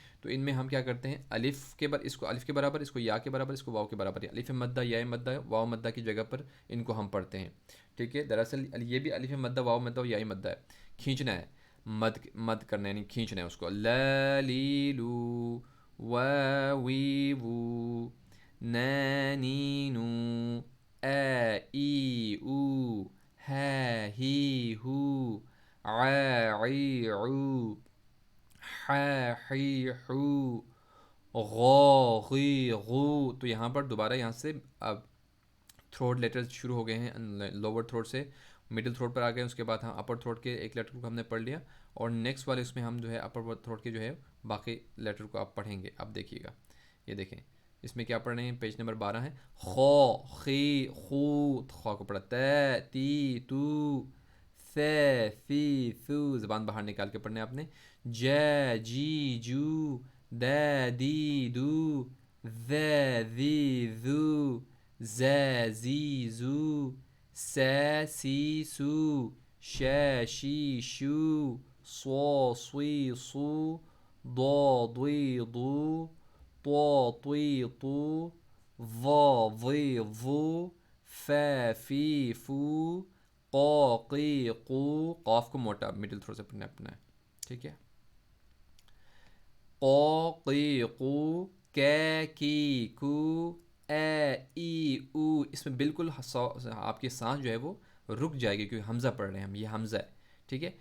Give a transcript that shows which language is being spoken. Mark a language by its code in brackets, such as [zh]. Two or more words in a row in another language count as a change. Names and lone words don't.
[ur] تو ان میں ہم کیا کرتے ہیں، اس کو الف کے برابر، اس کو یا کے برابر، اس کو واو کے برابر، الف مدہ یا مدہ واو مدہ کی جگہ پر ان کو ہم پڑھتے ہیں، ٹھیک ہے۔ دراصل یہ بھی الف مدہ واو مدہ یا مدہ ہے، کھینچنا ہے، مد کرنا ہے، یعنی کھینچنا ہے اس کو۔ لا لی لو، وا وی وو، نا نی نو، آ ای او، ہا ہی ہو، ع عی عو، ح حی حو، غا غی غو۔ تو یہاں پر دوبارہ یہاں سے اب [en] throat letters [ur] شروع ہو گئے ہیں [en] lower throat [ur] سے، [en] middle throat [ur] پر آ گئے. اس کے بعد ہم [en] upper throat [ur] کے ایک لیٹر کو ہم نے پڑھ لیا, اور نیکسٹ والے اس میں ہم جو ہے [en] upper throat [ur] کے جو ہے باقی لیٹر کو آپ پڑھیں گے. اب دیکھیے گا, یہ دیکھیں اس میں کیا پڑھ رہے ہیں, [en] page number [ur] 12 ہے. خو, خی, خو, خو کو پڑھا, ت, تی, تو, ث, ثی, ثو, زبان باہر نکال کے پڑھنے آپ نے. ج, جی, جو, د, دی, دو, ذ, ذی, ذو, ز, زی, زو, س, سی, سو, ش, شی, شو, صو, صوی, صو, ضو, ضوی, ضو, طو, طوی, طو, ظا, ظی, ظو, ف, فی, فو, قو, قی, قو. قاف کو موٹا [en] middle throat [ur] سے پڑھنا اپنا ہے, ٹھیک ہے. قو, قی, قو, کے, کی, کو, اے, ای, او. اس میں بالکل آپ کی سانس جو ہے وہ رک جائے گی کیونکہ حمزہ پڑھ رہے ہیں ہم, یہ حمزہ ہے, ٹھیک ہے.